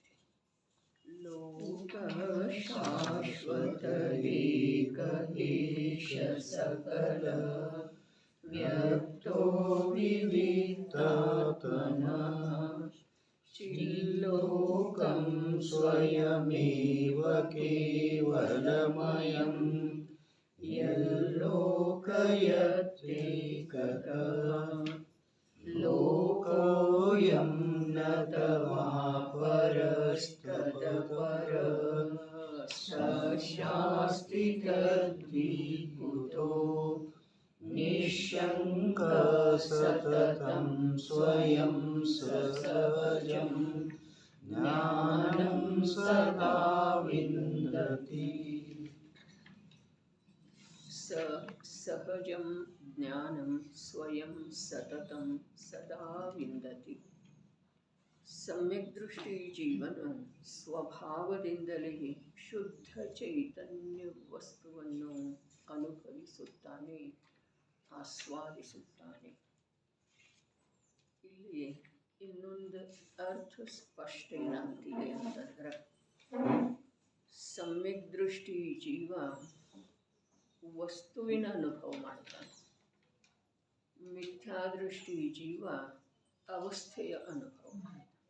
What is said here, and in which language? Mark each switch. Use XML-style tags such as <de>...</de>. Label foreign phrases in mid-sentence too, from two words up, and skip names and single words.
<sa>ಲೋಕ ಶಾಶ್ವತ ಏಕ ಈಶ ಸಕಲ ವ್ಯಕ್ತೋ ವಿವಿಕ್ತಾತ್ಮನ ಚಿಲ್ಲೋಕಂ ಸ್ವಯಮೇವ ಕೇವಲಮಯಂ ಯಲ್ಲೋಕಯತ್ರೇಕತಃ ಲೋಕೋಯಂ ನ ತವಾಪರಸ್ತದಪರಃ ಶಾಸ್ತಿ ತದ್ವಿಕುತೋ ನಿಶ್ಶಂಕ ಸತತಂ ಸ್ವಯಂ ಸಸಹಜಂ ಜ್ಞಾನಂ ಸದಾ ವಿಂದತಿ. ಸಹಜಂ ಜ್ಞಾನಂ ಸ್ವಯಂ ಸತತಂ ಸದಾ ವಿಂದತಿ.</sa> <kn>ಸಮ್ಯಕ್ ದೃಷ್ಟಿ ಜೀವನ ಸ್ವಭಾವದಿಂದಲೇ ಶುದ್ಧ ಚೈತನ್ಯ ವಸ್ತುವನ್ನು ಅನುಭವಿಸುತ್ತಾನೆ, ಆಸ್ವಾದಿಸುತ್ತಾನೆ. ಇಲ್ಲಿ ಇನ್ನೊಂದು ಅರ್ಥ ಸ್ಪಷ್ಟ ಏನಾಗ್ತಿದೆ ಅಂತಂದ್ರೆ, ಸಮ್ಯಕ್ ದೃಷ್ಟಿ ಜೀವ ವಸ್ತುವಿನ ಅನುಭವ ಮಾಡ್ತಾನೆ, ಮಿಥ್ಯಾದೃಷ್ಟಿ ಜೀವ ಅವಸ್ಥೆಯ ಅನುಭವ ಮಾಡ್ತಾನೆ.</kn>